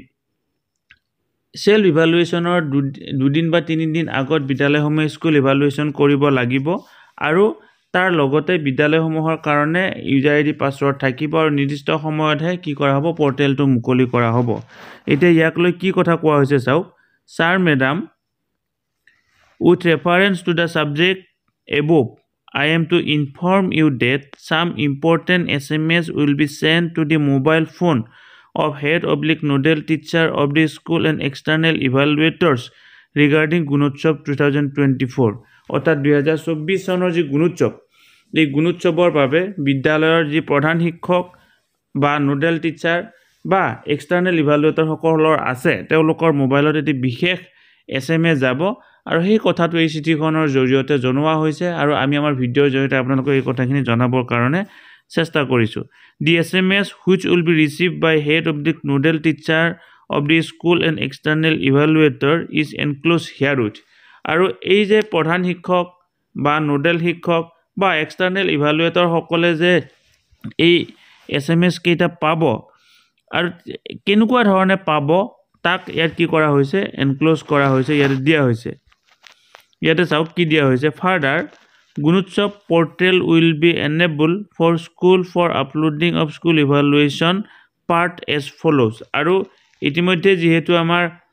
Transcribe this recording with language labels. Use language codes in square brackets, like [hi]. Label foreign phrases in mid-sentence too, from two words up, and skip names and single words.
[en] self evaluation [as] দুদিন বা 3 দিন আগত বিদ্যালয়সমূহে [en] school evaluation [as] কৰিব লাগিব আৰু তাৰ লগতে বিদ্যালয়সমূহৰ কাৰণে [en] user ID password [as] থাকিব আৰু নিৰ্দিষ্ট সময়তহে কি কৰা হ'ব পৰ্টেলটো মুকলি কৰা হ'ব এতিয়া ইয়াক লৈ কি কথা কোৱা হৈছে চাওক [en] sir madam with reference to the subject above I am to inform you that some important SMS will be sent to the mobile phone of head/nodal teacher of the school and external evaluators regarding Gunotshav 2024 [as] অৰ্থাৎ 2024 চনৰ যি গুণোৎসৱ এই গুণোৎসৱৰ বাবে বিদ্যালয়ৰ যি প্ৰধান শিক্ষক বা [en] nodal teacher [as] বা [en] external evaluator [as] সকলৰ আছে তেওঁলোকৰ মোবাইলত এটি বিশেষ SMS যাব আৰু সেই কথাটো এই চিঠিখনৰ জৰিয়তে জনোৱা হৈছে আৰু আমি আমাৰ ভিডিঅ'ৰ জৰিয়তে আপোনালোকক এই কথাখিনি জনাবৰ কাৰণে চেষ্টা কৰিছোঁ [en] The SMS which will be received by head of the nodal teacher of the school and external evaluator is enclosed herewith [as] আৰু এই যে প্ৰধান শিক্ষক বা নোডেল শিক্ষক বা [en] external evaluator [as] সকলে যে এই SMS কেইটা পাব আৰু কেনেকুৱা ধৰণে পাব তাক ইয়াত কি কৰা হৈছে এনক্লোজ কৰা হৈছে ইয়াত দিয়া হৈছে ইয়াতে চাওক কি দিয়া হৈছে [en] further Gunotsav portal will be enable for school for uploading of school evaluation part as follows [as] আৰু ইতিমধ্যে যিহেতু আমাৰ